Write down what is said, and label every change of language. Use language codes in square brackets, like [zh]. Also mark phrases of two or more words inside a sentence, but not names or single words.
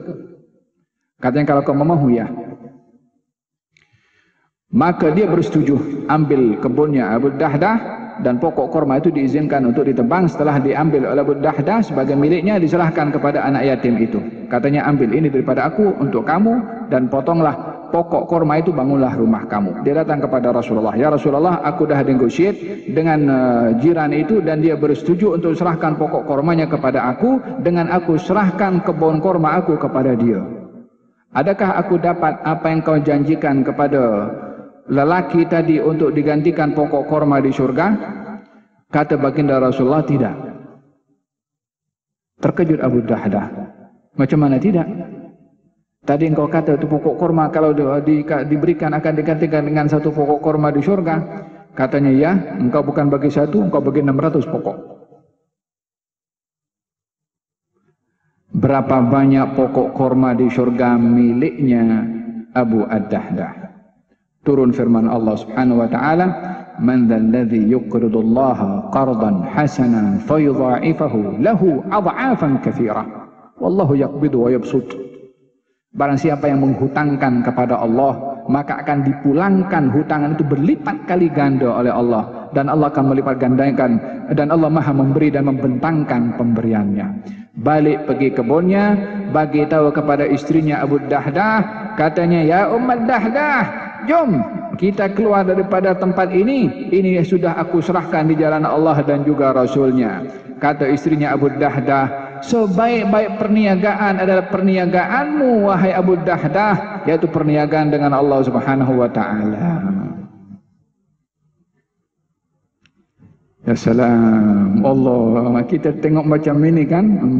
[ms] Katanya kalau kamu mahu ya. Maka dia bersetuju ambil kebunnya Abu Dahdah dan pokok korma itu diizinkan untuk ditebang. Setelah diambil oleh Abu Dahdah sebagai miliknya, diserahkan kepada anak yatim itu. Katanya, ambil ini daripada aku untuk kamu dan potonglah pokok korma itu, bangunlah rumah kamu. Dia datang kepada Rasulullah, [ar] يا رسول الله, [ms] aku dah negotiate dengan jiran itu dan dia bersetuju untuk serahkan pokok kormanya kepada aku, dengan aku serahkan kebun korma aku kepada dia. Adakah aku dapat apa yang kau janjikan kepada lelaki tadi untuk digantikan pokok korma di surga? Kata baginda Rasulullah, tidak. Terkejut Abu Dahdah. Macam mana tidak? Tadi engkau kata itu pokok korma kalau diberikan akan digantikan dengan satu pokok korma di surga. Katanya, ya, engkau bukan bagi satu, engkau bagi 600 pokok. Berapa banyak pokok korma di surga miliknya Abu Dahdah? Turun firman [ar] الله سبحانه وتعالى من ذا الذي يقرض الله قرضا حسنا فيضاعفه له أضعافا كثيرة. والله يقبض ويبسط." [ms] Barang siapa yang menghutangkan kepada Allah, maka akan dipulangkan hutangan itu berlipat kali ganda oleh Allah, dan Allah akan melipat gandakan, dan Allah Maha memberi dan membentangkan pemberiannya. Balik pergi kebunnya, bagi tahu kepada istrinya Abu Dahdah, katanya, ya Ummat Dahdah, jom kita keluar daripada tempat ini sudah aku serahkan di jalan Allah dan juga Rasulnya. Kata istrinya Abu Dahdah, sebaik-baik perniagaan adalah perniagaanmu wahai Abu Dahdah, yaitu perniagaan dengan [ar] الله سبحانه وتعالى. يا سلام, [ms] Allah, kita tengok macam ini kan.